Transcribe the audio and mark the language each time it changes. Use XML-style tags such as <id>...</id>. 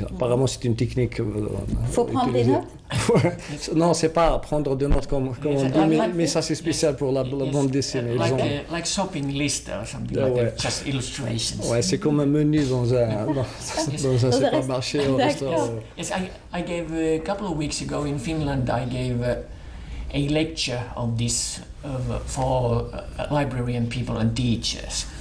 <fr>Apparemment, c'est une technique. Faut prendre des notes? Non, c'est pas prendre des notes comme on dit, mais ça c'est spécial pour la bande dessinée.</fr> <en>Like shopping list or something like that, just illustrations.</en> <fr>Ouais, c'est comme un menu dans un supermarché au restaurant.</fr> <en>Yes, I gave a couple of weeks ago in Finland. I gave a lecture on this for librarian people and teachers.</en>